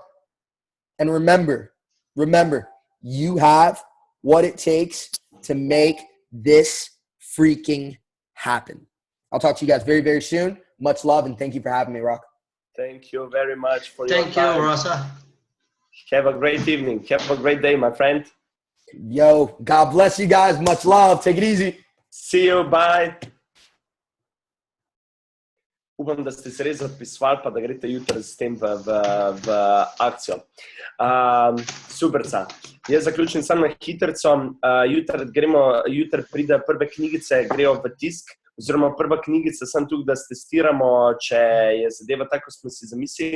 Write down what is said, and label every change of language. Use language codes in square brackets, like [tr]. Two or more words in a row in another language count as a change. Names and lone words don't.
[en] And remember, you have what it takes to make this freaking happen. I'll talk to you guys very, very soon. Much love, and thank you for having me, Rock. Thank you very much for your time. Thank you, Rossa. Have a great evening. Have a great day, my friend. Yo, God bless you guys. Much love. Take it easy. See you. Bye. [sl] Upam, da ste se res zapisovali, pa da greste jutri s tem v akcijo. Superca. Jaz zaključim samo na hitrico. Jutri pride prve knjigice, grejo v tisk, oziroma prva knjigica, sem tukaj, da testiramo, če je zadeva tako, smo si zamislili.